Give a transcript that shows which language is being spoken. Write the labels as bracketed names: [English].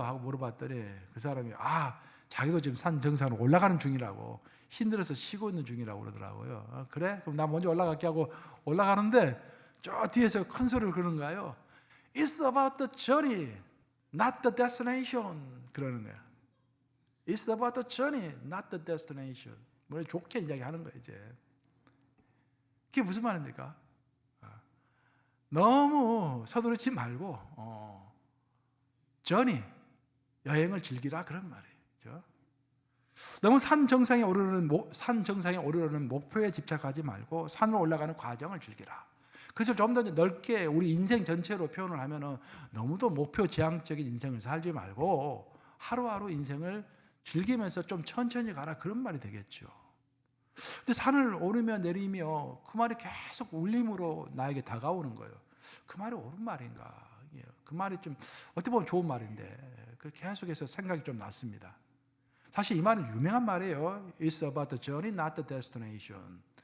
[Korean] 하고 물어봤더니 그 사람이 자기도 지금 산 정상으로 올라가는 중이라고, 힘들어서 쉬고 있는 중이라고 그러더라고요. 그래? 그럼 나 먼저 올라갈게 하고 올라가는데 저 뒤에서 큰 소리를 그러는 거예요. [English] It's about the journey, not the destination. [Korean] 그러는 거야. [English] It's about the journey, not the destination. [Korean] 뭐 좋게 이야기하는 거예요 이제. 그게 무슨 말입니까? 너무 서두르지 말고 journey, 여행을 즐기라 그런 말이에요. 그렇죠? 너무 산 정상에 오르는 목표에 집착하지 말고 산으로 올라가는 과정을 즐기라. 그래서 좀 더 넓게 우리 인생 전체로 표현을 하면은 너무도 목표 지향적인 인생을 살지 말고 하루하루 인생을 즐기면서 좀 천천히 가라 그런 말이 되겠죠. 근데 산을 오르며 내리며 그 말이 계속 울림으로 나에게 다가오는 거예요. 그 말이 옳은 말인가? 그 말이 좀 어떻게 보면 좋은 말인데 계속해서 생각이 좀 났습니다. 사실 이 말은 유명한 말이에요. [English] It's about the journey, not the destination.